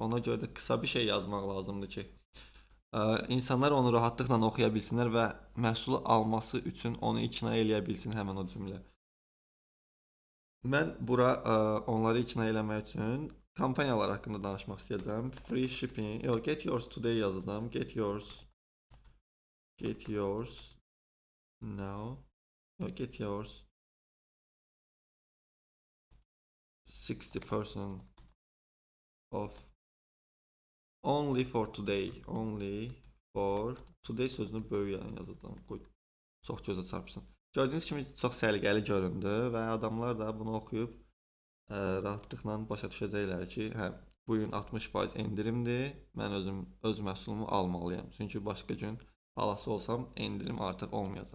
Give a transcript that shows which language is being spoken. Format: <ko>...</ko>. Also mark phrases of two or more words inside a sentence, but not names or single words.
<az>Ona görə də qısa bir şey yazmaq lazımdır ki, insanlar onu rahatlıqla oxuya bilsinlər və məhsulu alması üçün onu ikna eləyə bilsin həmin o cümlə. Mən bura onları ikna eləmək üçün kampaniyalar haqqında danışmaq istəyəcəm.</az> <en>Free shipping, get yours today yazacağım. Get yours now. Get yours 60% off. Only for today. Only for today</en> <az>sözünü böyük yazacağım. Qoy, çox gözə çarpsın. Gördüyünüz kimi çox səliqəli göründü və adamlar da bunu oxuyub rahatlıqla başa düşəcəklər ki, hə, bu gün 60% endirimdir. Mən öz məhsulumu almalıyam. Çünki başqa gün alası olsam endirim artıq olmayacaq.</az>